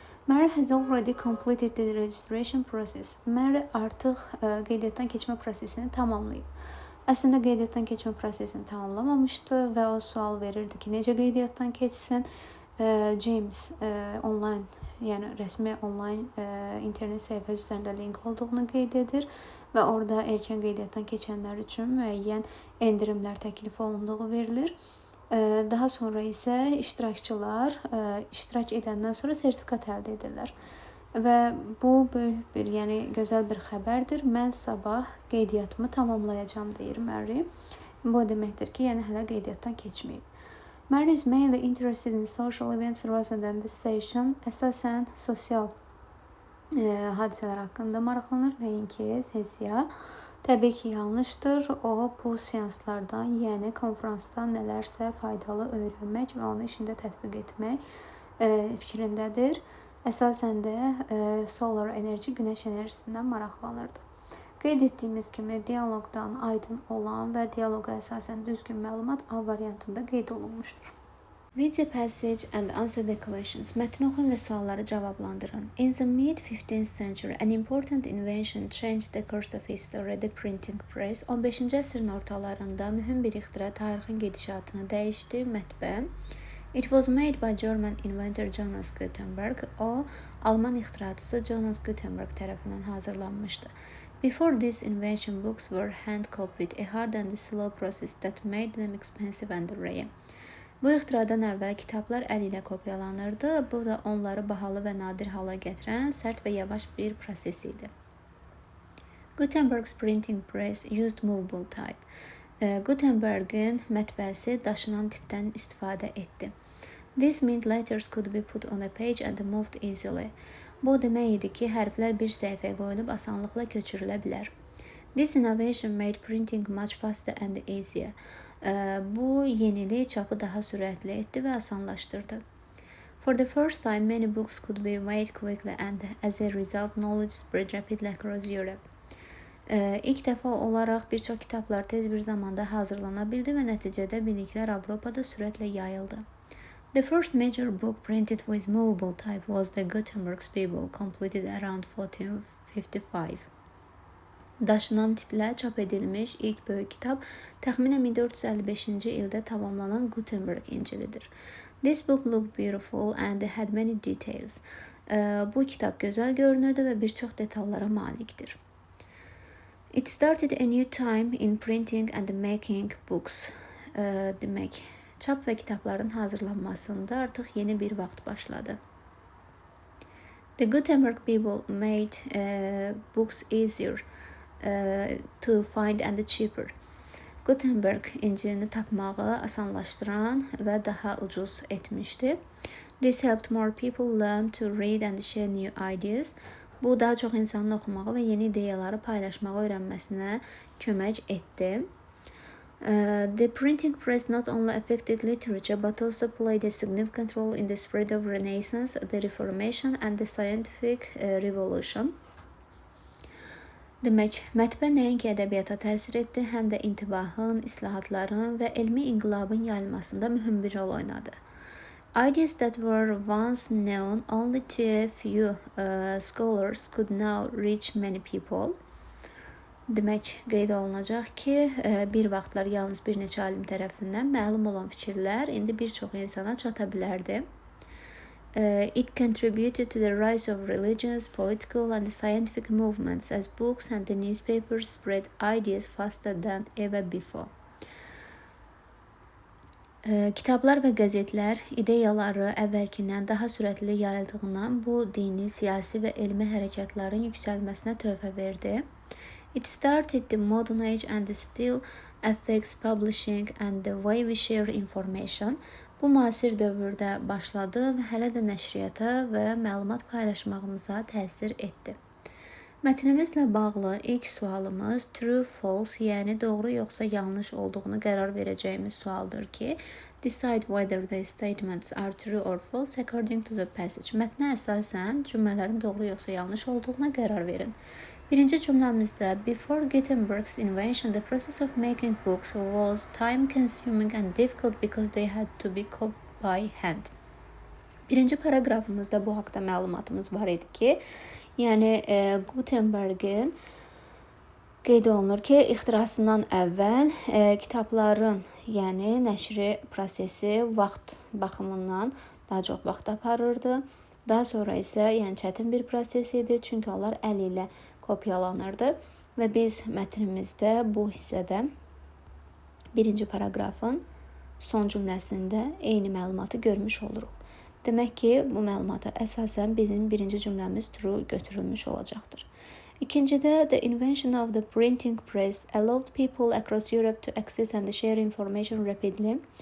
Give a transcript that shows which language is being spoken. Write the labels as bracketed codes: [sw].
[en] Mary has already completed the registration process. [az] Mary artıq qeydiyyatdan keçmə prosesini tamamlayıb. Əslində qeydiyyatdan keçmə prosesini tamamlamamışdı və o sual verirdi ki, necə qeydiyyatdan keçsin? James online, yəni rəsmi online internet səhifəsi üzərində link olduğunu qeyd edir və orada erkən qeydiyyatdan keçənlər üçün müəyyən endirimlər təklif olunduğu verilir. Daha sonra isə iştirakçılar iştirak edəndən sonra sertifikat əldə edirlər. Və bu böyük bir, yəni gözəl bir xəbərdir. Mən sabah qeydiyyatımı tamamlayacağam deyir Mary. Bu deməkdir ki, yəni hələ qeydiyyatdan keçməyib. [en] Mary is mainly interested in social events rather than the station. [az] Əsasən sosial hadisələr haqqında maraqlanır, nəinki sessiya. Təbii ki, yanlışdır. O, bu seanslardan, yəni konferansdan nələrsə faydalı öyrənmək və onu işində tətbiq etmək fikrindədir. Əsasən də solar enerji, günəş enerjisindən maraqlanırdı. Qeyd etdiyimiz kimi dialoqdan aydın olan və dialoqa əsasən düzgün məlumat A variantında qeyd olunmuşdur. [en] Read the passage and answer the questions. [az] Mətni oxuyun və sualları cavablandırın. [en] In the mid-15th century, an important invention changed the course of history, the printing press. [az] 15-ci əsrin ortalarında mühüm bir ixtira tarixin gedişatını dəyişdi, mətbə. [en] It was made by German inventor Jonas Gutenberg. [az] O, Alman ixtiraçısı Jonas Gutenberg tərəfindən hazırlanmışdı. [en] Before this invention, books were hand-copied, a hard and slow process that made them expensive and rare. [az] Bu ixtiradan əvvəl kitablar əl ilə kopyalanırdı. Bu da onları bahalı və nadir hala gətirən sərt və yavaş bir proses idi. [en] Gutenberg's printing press used movable type. [az] Gutenberg'in mətbəəsi daşınan tipdən istifadə etdi. [en] This meant letters could be put on a page and moved easily. [az] Bu demək idi ki, hərflər bir səhifəyə qoyulub asanlıqla köçürülə bilər. [en] This innovation made printing much faster and easier. [az] Bu yenilik çapı daha sürətli etdi və asanlaşdırdı. [en] For the first time, many books could be made quickly and as a result, knowledge spread rapidly across Europe. [az] İlk dəfə olaraq bir çox kitablar tez bir zamanda hazırlana bildi və nəticədə biliklər Avropada sürətlə yayıldı. [en] The first major book printed with movable type was the Gutenberg's Bible, completed around 1455. [az] Daşınan tiplə çap edilmiş ilk böyük kitab təxminən 1455-ci ildə tamamlanan Gutenberg İncilidir. [en] This book looked beautiful and had many details. [az] Bu kitab gözəl görünürdü və bir çox detallara malikdir. [en] It started a new time in printing and making books. [az] Demək, çap və kitabların hazırlanmasında artıq yeni bir vaxt başladı. [en] The Gutenberg Bible made books easier to find and cheaper. [az] Gutenberg İncilini tapmağı asanlaşdıran və daha ucuz etmişdi. [en] This helped more people learn to read and share new ideas. [az] Bu daha çox insanın oxumağı və yeni ideyaları paylaşmağı öyrənməsinə kömək etdi. [en] The printing press not only affected literature but also played a significant role in the spread of Renaissance, the Reformation and the scientific revolution. [az] Demək, mətbə nəinki ədəbiyyata təsir etdi, həm də intibahın, islahatların və elmi inqilabın yayılmasında mühüm bir rol oynadı. [en] Ideas that were once known only to a few scholars could now reach many people. [az] Demək, qeyd olunacaq ki, bir vaxtlar yalnız bir neçə alim tərəfindən məlum olan fikirlər indi bir çox insana çata bilərdi. [en] It contributed to the rise of religious, political and scientific movements as books and the newspapers spread ideas faster than ever before. [az] Kitablar və qəzetlər ideyaları əvvəlkindən daha sürətli yayıldığından bu dini, siyasi və elmi hərəkətlərin yüksəlməsinə töhfə verdi. [en] It started the modern age and still affects publishing and the way we share information. [az] Bu müasir dövrdə başladı və hələ də nəşriyyata və məlumat paylaşmağımıza təsir etdi. Mətnimizlə bağlı ilk sualımız true, false, yəni doğru yoxsa yanlış olduğunu qərar verəcəyimiz sualdır ki, [en] decide whether the statements are true or false according to the passage. [az] Mətnə əsasən cümlələrin doğru yoxsa yanlış olduğuna qərar verin. Birinci cümləmizdə [en] before Gutenberg's invention, the process of making books was time-consuming and difficult because they had to be copied by hand. [az] Birinci paragrafımızda bu haqda məlumatımız var idi ki, yəni Gutenberg'in qeyd olunur ki, ixtirasından əvvəl kitabların, yəni nəşri prosesi vaxt baxımından daha çox vaxt aparırdı. Daha sonra isə yəni çətin bir proses idi, çünki onlar əl ilə kopyalanırdı və biz mətnimizdə bu hissədə birinci paragrafın son cümləsində eyni məlumatı görmüş oluruq. Demək ki, bu məlumata əsasən bizim birinci cümləmiz true götürülmüş olacaqdır. İkincidə, [en] the invention of the printing press allowed people across Europe to access and share information rapidly.